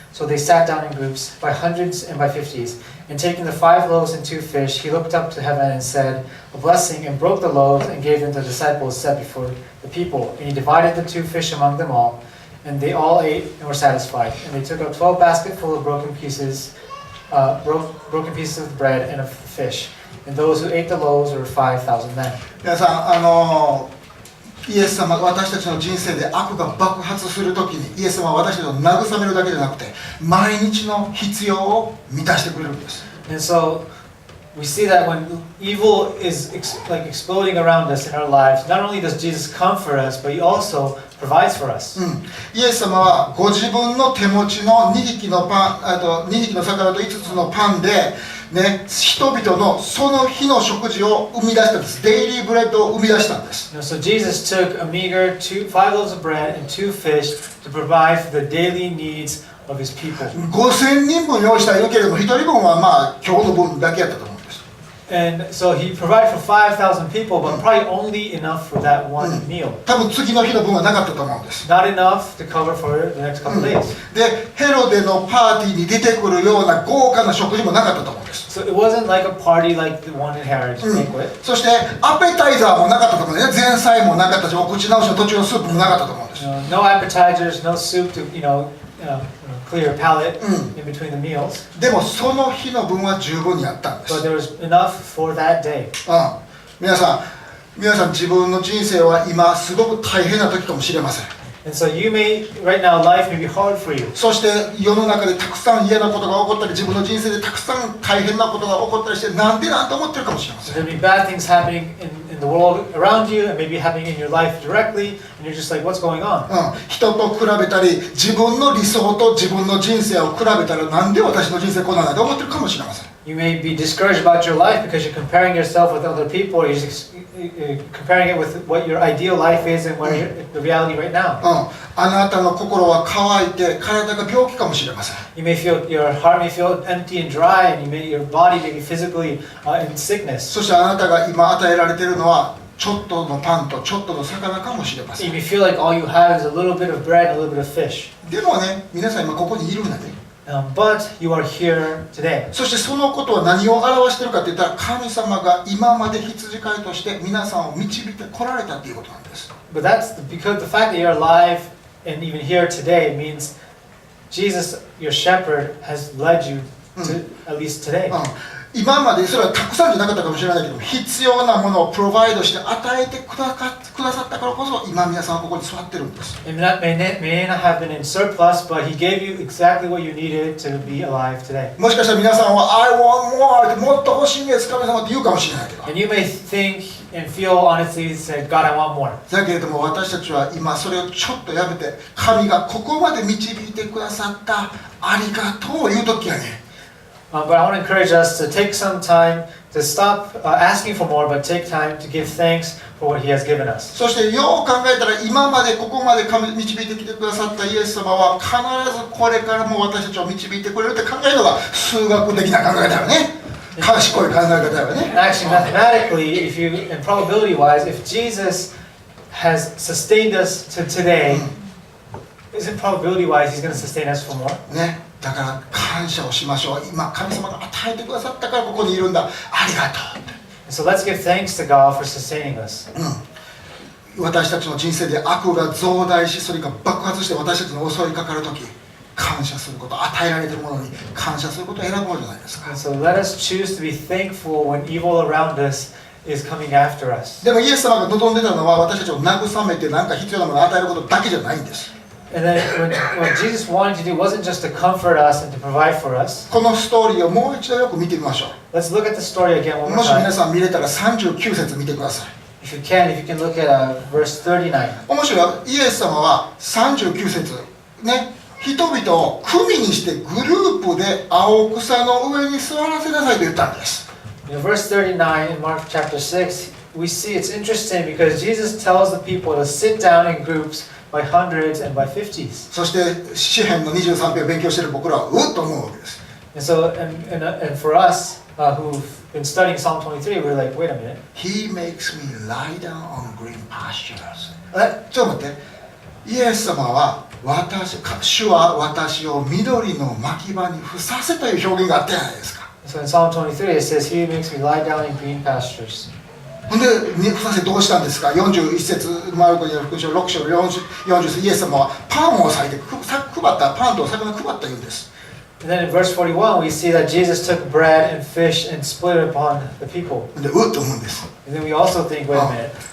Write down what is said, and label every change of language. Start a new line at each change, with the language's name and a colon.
English: So they sat down in groups, by hundreds and by 50s. And taking the 5 loaves and 2 fish, he looked up to heaven and said a blessing, and broke the loaves and gave them to the disciples set before the people. And he divided the 2 fish among them all. And they all ate and were satisfied. And they took up 12 basketfuls of broken pieces of the bread and of the fish. And those who ate the loaves were 5,000 men.
Japanese: 皆さん、イエス様が私たちの人生で悪が爆発するときに、イエス様は私たちを慰めるだけじゃなくて、毎日の必要を満たしてくれるんです。
English: And so we see that when evil is like exploding around us in our lives, not only does Jesus comfort us, but he also provides for us.
Japanese: イエス様はご自分の手持ちの2匹の魚と5つのパンで、ね、人々のその日の食事を生み出したんです。デイリーブレッドを生み出したんです。
English: So Jesus took a meager 5 loaves of bread and 2 fish to provide for the daily needs of his people.
Japanese: 5000人分用意したらいるけれども、1人分はまあ今日の分だけやったと思うんです。
English: And so he provided for 5,000 people, but probably only enough for that one meal.
Japanese: 多分次の日の分はなかったと思うんです。
English: Not enough to cover for the next couple days.
Japanese: で、ヘロデのパーティーに出てくるような豪華な食事もなかったと思うんです。
English: So it wasn't like a party like the one in Herod's banquet.
Japanese: そしてアペタイザーもなかったと思うんですね。前菜もなかったし、お口直しの途中のスープもなかったと思うんです。
English: No appetizers, no soup to clear palate in between the meals.
Japanese: でもその日の分は十分にあったんです。
English: But there was enough for that day.
Japanese: 皆さん自分の人生は今すごく大変な時かもしれません。
English: And so right now life may be hard for you.
Japanese: そして世の中でたくさん嫌なことが起こったり、自分の人生でたくさん大変なことが起こったりして、なんて思ってるかもしれません。
English: There'll be bad things happening in the world around you, and maybe happening in your life directly, and you're just like, what's going on?
Japanese: 人と比べたり、自分の理想と自分の人生を比べたら、なんで私の人生こんなんだと思ってるかもしれません。
English: You may be discouraged about your life because you're comparing yourself with other people, or you're just comparing it with what your ideal life is and what the reality right now.
Japanese: あなたの心は乾いて体が病気かもしれません。
English: Your heart may feel empty and dry, and your body may be physically in sickness.
Japanese: そしてあなたが今与えられているのはちょっとのパンとちょっとの魚かもしれません。
English: You may feel like all you have is a little bit of bread and a little bit of fish.
Japanese: でもね、皆さん今ここにいるんだね。
English: But you are here today.
Japanese: そしてそのことは何を表しているかといったら、神様が今まで羊飼いとして皆さんを導いてこられたということなんです。
English: But that's because the fact that you're alive and even here today means Jesus, your shepherd, has led you to at least today.
Japanese: 今までそれはたくさんじゃなかったかもしれないけど、必要なものをプロバイドして与えてくださったからこそ、今皆さんはここに座ってるんです。
English: It may not have been in surplus, but He gave you exactly what you needed to be alive today.
Japanese: もしかしたら皆さんは
English: I want more
Japanese: ってもっと欲しいんです神様って言うかもしれないけど。
English: And you may think and feel honestly, say, God, I want more.
Japanese: だけれども私たちは今それをちょっとやめて、神がここまで導いてくださったありがとうを言うときはね。
English: But I want to encourage us to take some time to stop asking for more, but take time to give thanks for what He has given us.
Japanese: そしてよう考えたら今までここまで導いてきてくださったイエス様は必ずこれからも私たちを導いてくれるって考えるのが数学的な考えだよね。賢い考え方だよね。
English: Actually, mathematically, and probability-wise, if Jesus has sustained us to today, isn't probability-wise He's going to sustain us for more?
Japanese: ね。だから感謝をしましょう。今神様が与えてくださったからここにいるんだ。ありがとうって。
English: So let's give thanks to God for sustaining us.
Japanese: 私たちの人生で悪が増大し、それが爆発して私たちに襲いかかるとき、感謝すること、与えられているものに感謝することを選ぼうじゃないですか。
English: So let us choose to be thankful when evil around us is coming after us.
Japanese: でもイエス様が望んでたのは私たちを慰めて何か必要なものを与えることだけじゃないんです。
English: And then what Jesus wanted to do wasn't just to comfort us and to provide for us.
Japanese: このストーリーをもう一度よく見てみましょう。
English: Let's look at the story again one more
Japanese: もし皆
English: time.
Japanese: さん見れたら39節見てください。
English: If you can look at verse 39.
Japanese: 面白い。イエス様は39節ね、人々を組にしてグループで青草の上に座らせなさいと言ったんです。
English: In verse 39 in Mark chapter 6, we see it's interesting because Jesus tells the people to sit down in groups by hundreds and by fifties.
Japanese: そして詩編の23編を勉強している僕らはうっと思うわけです。
English: And so, and for us who've been studying Psalm 23, we're like, wait a minute. He makes me lie down on green pastures.
Japanese: ちょっと待って。イエス様は主は私を緑の牧場にふさせという表現があったじゃないですか。
English: So in Psalm 23 it says, He makes me lie down in green pastures.
Japanese: ほんで、ふさせどうしたんですか。41節マルコによる福音書6章40節、イエス様はパンを裂いて配ったパンと魚を配った言うんです。
English: And then in verse 41 we see that Jesus took bread and fish and split it upon the people.
Japanese: で、うっと思うんです。
English: And then we also think, wait a minute.